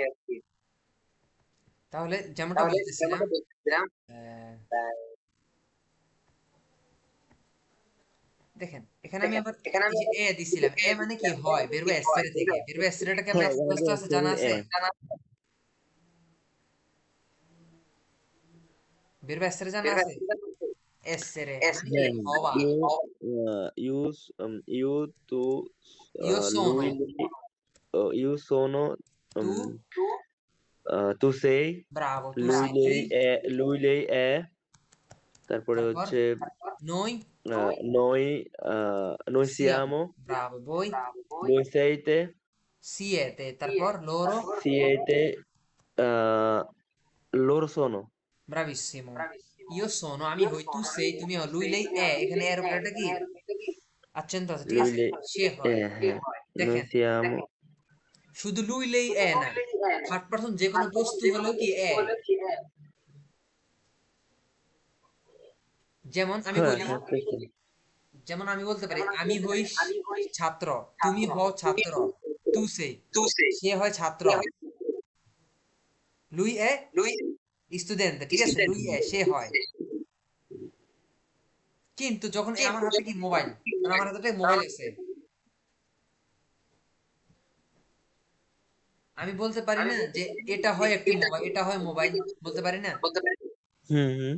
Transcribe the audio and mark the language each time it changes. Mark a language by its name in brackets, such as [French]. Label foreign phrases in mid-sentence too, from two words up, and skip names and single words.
[Bangla] তাহলে যেমনটা বলতেছিলাম, আহ, দেখেন এখানে আমি আবার এই যে এ দিছিলাম, এ মানে কি হয়, বেরবে এসেরে থেকে, বেরবে এসেরেটাকে হ্যাঁ আপনার মুখস্থ আছে, জানা আছে? বেরবে এসেরে জানা আছে? এসেরে মানে কি হ্যাঁ, হওয়া। ইউ ইউজ ইউ টু [Italian] Io lui, sono. lei, io sono, Tu? tu sei, Bravo, tu sei। lui, lei è, [Bangla] তারপরে তারপর হচ্ছে [Italian] noi? noi, noi Siamo। siamo, Bravo, voi? voi siete, Siete। তারপর loro? siete, loro sono, Bravissimo। Io sono, [Bangla] আমি হই, [Italian] tu sei, [Bangla] তুমি হও, [Italian] lui lei è, [Bangla] এখানে এর উপরে একটা কি accento আছে, ঠিক [Italian] lui, [Bangla] আছে, [Italian] lei, [Bangla] সে হয়। হ্যাঁ, noi দেখেন, [Italian] siamo, [Bangla] শুধু [Italian] lui lei è [Bangla] না, থার্ড পারসন যে কোনো বস্তু হলেও কি এ। যেমন আমি হ্যাঁ বলি, হ্যাঁ পেয়েছি। যেমন আমি বলতে পারি আমি হই ছাত্র, তুমি হও ছাত্র, [Italian] tu sei, [Bangla] সে হয় ছাত্র, [Italian] lui è [Bangla] স্টুডেন্ট, ঠিক আছে, [Italian] lui è [Bangla] সে হয়। কিন্তু যখন আমার হাতে কি মোবাইল, মানে আমার হাতে একটা মোবাইল আছে, আমি বলতে পারি না যে এটা হয় একটি মোবাইল, এটা হয় মোবাইল, বলতে পারি না। হুম হুম।